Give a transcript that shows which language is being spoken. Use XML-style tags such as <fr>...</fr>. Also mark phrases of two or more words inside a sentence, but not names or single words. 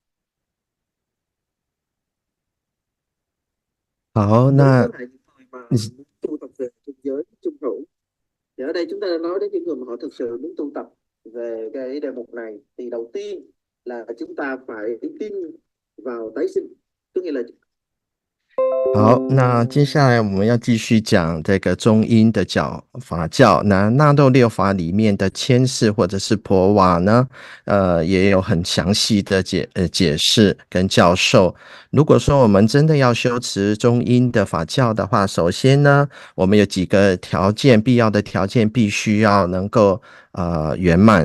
<zh>好，那</zh> <vi>tu tập về trung giới, trung hữu. Thì ở đây chúng ta đã nói đến những người mà họ thực sự muốn tu tập về cái đề mục này. Thì đầu tiên là chúng ta phải tin vào tái sinh. Tức nghĩa là</vi> <zh>好，那接下来我们要继续讲这个中阴的法教。那纳豆六法里面的千世或者是婆瓦呢，也有很详细的解释跟教授。如果说我们真的要修持中阴的法教的话，首先呢，我们有几个必要的条件必须要能够圆满。</zh>